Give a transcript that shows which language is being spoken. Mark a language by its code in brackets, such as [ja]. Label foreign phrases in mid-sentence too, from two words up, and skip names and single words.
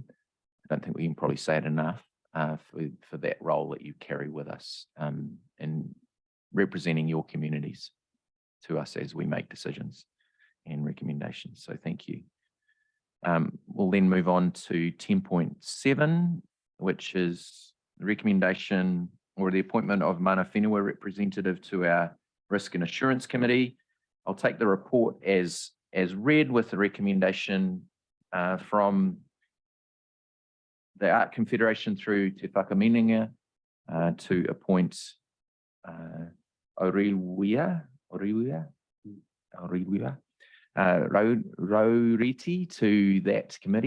[en] I don't think we can probably say it enough for that role that you carry with us in representing your communities to us as we make decisions and recommendations. So thank you. We'll then move on to 10.7, which is the recommendation or the appointment of [mi] mana whenua [en] representative to our Risk and Assurance Committee. I'll take the report as read with the recommendation from the Art Confederation through Te Whakaminenga to appoint Rauriti to that committee.